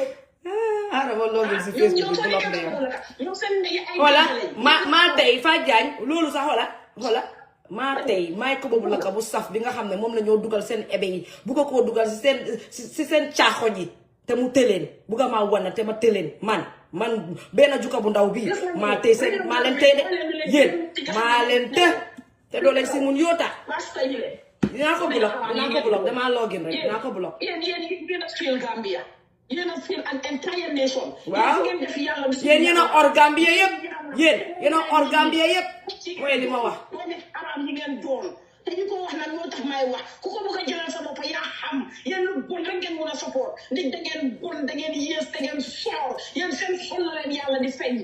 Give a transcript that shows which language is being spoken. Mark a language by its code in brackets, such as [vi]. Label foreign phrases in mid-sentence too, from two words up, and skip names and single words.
[wo] ma loolu si Facebook bi block na voilà maa tey Fatou Jagne loolu sax voilà maa tey maay ko boobu laka bu saf bi nga xam ne moom la ñoo dugal seen ebe yi bugga koo dugal si seen caaxoñ yi te mu tëleen bugga maa wana te ma tëleen man benn Juka bu ndaw bii maa tey seen maa leen tey de yéen maa leen te te doo leen si mun yoota dinaa ko block damaa login rek dinaa ko block yéen a [en] feel an entire nation. [wo] waaw yéen a or Gambia yëpp yéen a or Gambia yëpp mooy li ma wax. arab yi ngeen doon te ñu ko wax nag moo tax may wax ku ko bëgg a jëlal sa bopp yaa xam yéen lu bon rek ngeen mën a support nit da ngeen bon da ngeen yées da ngeen soor yéen seen xol la leen yàlla di feeñ.